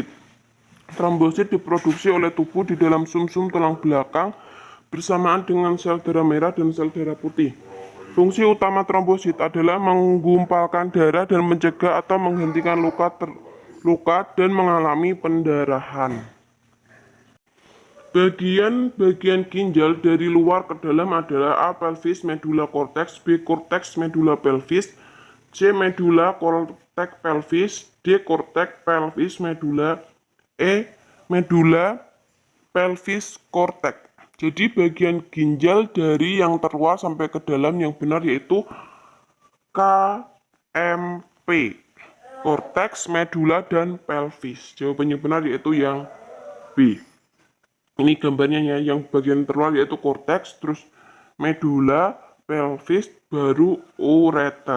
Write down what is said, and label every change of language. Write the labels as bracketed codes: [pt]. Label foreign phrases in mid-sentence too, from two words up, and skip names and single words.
[id] Trombosit diproduksi oleh tubuh di dalam sumsum tulang belakang bersamaan dengan sel darah merah dan sel darah putih. Fungsi utama trombosit adalah menggumpalkan darah dan mencegah atau menghentikan luka dan mengalami pendarahan. Bagian ginjal dari luar ke dalam adalah A. Pelvis medulla cortex, B. Cortex medulla pelvis, C. Medulla cortex pelvis, D. Cortex pelvis medulla, E. Medulla pelvis cortex. Jadi bagian ginjal dari yang terluar sampai ke dalam yang benar yaitu KMP. Cortex, medulla, dan pelvis. Jawaban yang benar yaitu yang B. Ini gambarnya ya, yang bagian terluar yaitu cortex, terus medulla, pelvis, baru ureter.